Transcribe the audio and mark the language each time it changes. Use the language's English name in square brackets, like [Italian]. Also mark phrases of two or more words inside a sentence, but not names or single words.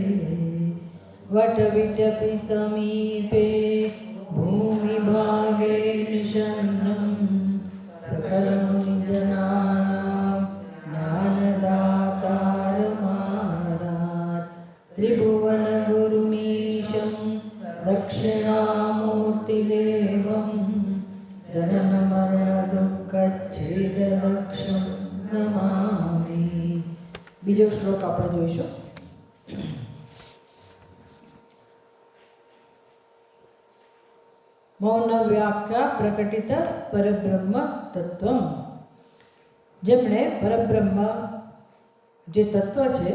[Sanskrit] वटविटपि समीपे भूमिभागे निषन्नं सकलमुनिजनानां ज्ञानदातारमारात् त्रिभुवनगुरुमीशं दक्षिणामूर्तिदेवं जननमरणदुःखच्छेददक्षं नमामि। [Gujarati] બીજો શ્લોક આપણે જોઈશું। [Sanskrit] मौन व्याख्या प्रकटित परब्रह्म तत्त्वम्, [Gujarati] જેમણે પરબ્રહ્મ જે તત્વ છે,